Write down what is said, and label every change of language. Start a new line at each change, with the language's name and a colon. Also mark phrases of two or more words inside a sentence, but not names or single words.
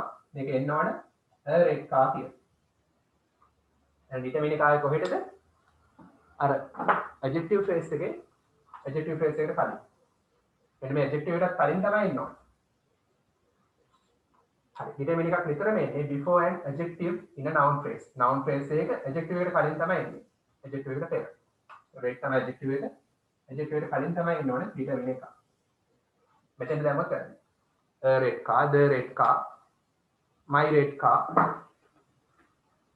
Sinhala: මේක එන්න ඕන
English: red car
Sinhala: කියලා. දැන් determine එක ආයේ කොහෙටද? අර
English: adjective phrase
Sinhala: එකේ
English: adjective phrase
Sinhala: එකට කලින්. මෙන්න මේ adjective එකට කලින් තමයි ඉන්න ඕන. හරි.
English: determine
Sinhala: එකක් නිතරම එන්නේ
English: before an adjective in a noun phrase. noun phrase
Sinhala: එක adjective එකට කලින් තමයි එන්නේ. adjective එකට පෙර. red තමයි adjective එක. adjective එකට කලින් තමයි එන්න ඕනේ determine එක. මෙතෙන් දැම්මොත් කරන්නේ.
English: red car, the red car, my red car.